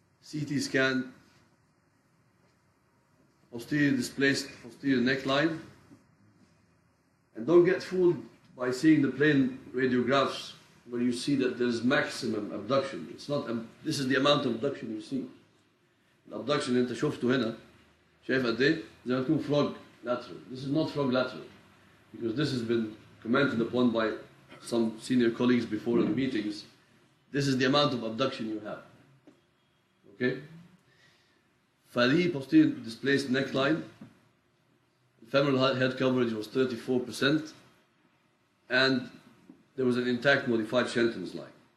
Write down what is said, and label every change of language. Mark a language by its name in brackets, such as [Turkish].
[English] CT scan, posterior displaced posterior neckline, and don't get fooled by seeing the plain radiographs where you see that there is maximum abduction. It's not. This is the amount of abduction you see. [Arabic] الابدكشن اللي انت شفته هنا شايف قد ايه؟ زي ما تكون frog lateral. [English] This is not frog lateral because this has been commented upon by some senior colleagues before in meetings. This is the amount of abduction you have. Okay? فدي posterior displaced neckline. Femoral head coverage was 34%, and there was an intact modified Shenton's line.